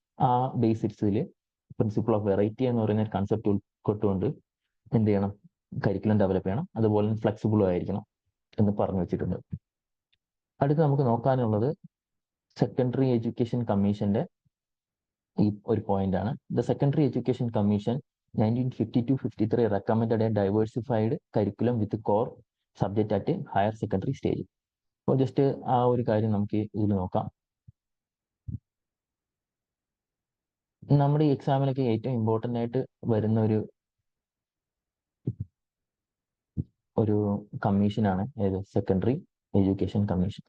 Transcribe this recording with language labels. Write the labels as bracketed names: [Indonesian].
[Malayalam] ആ ബേസിക്സിൽ principle of variety എന്ന് പറയുന്ന ഒരു കൺസെപ്റ്റ് ഉൾക്കൊണ്ടുകൊണ്ട് എന്ത് ചെയ്യണം, കരിക്കുലം ഡെവലപ്പ് ചെയ്യണം. അതുപോലെ തന്നെ ഫ്ലെക്സിബിളും ആയിരിക്കണം എന്ന് പറഞ്ഞു വെച്ചിട്ടുണ്ട്. അടുത്ത് നമുക്ക് നോക്കാനുള്ളത് സെക്കൻഡറി എഡ്യൂക്കേഷൻ കമ്മീഷന്റെ ഈ ഒരു പോയിന്റ് ആണ്. [English] The secondary education commission 1952-53 recommended a diversified curriculum with core subject at higher secondary stage. [Malayalam] അപ്പോൾ ജസ്റ്റ് ആ ഒരു കാര്യം നമുക്ക് ഇതിൽ നോക്കാം. നമ്മുടെ ഈ എക്സാമിനൊക്കെ ഏറ്റവും ഇമ്പോർട്ടൻ്റ് ആയിട്ട് വരുന്ന ഒരു കമ്മീഷനാണ് ഏത്, സെക്കൻഡറി എഡ്യൂക്കേഷൻ കമ്മീഷൻ.